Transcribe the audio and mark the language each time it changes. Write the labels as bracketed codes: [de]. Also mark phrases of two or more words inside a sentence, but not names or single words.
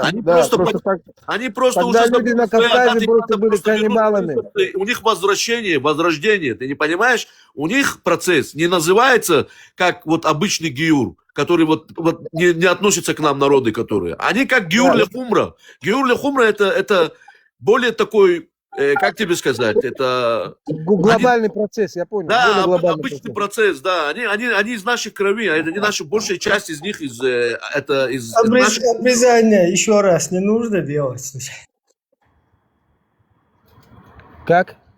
[ru] они просто тогда уже... люди на Кавказе просто были каннибалами. У них возрождение, ты не понимаешь? У них процесс не называется как вот обычный гиюр, который вот не относится к нам народы, которые... Они как [he] גיור לחומרא. גיור לחומרא [ru] это более такой как тебе сказать, это... Глобальный процесс, я понял. Да, Более глобальный обычный процесс, да. Они из нашей крови, они наши, большая часть из них из нашей... Обрезание еще раз не нужно делать. Как?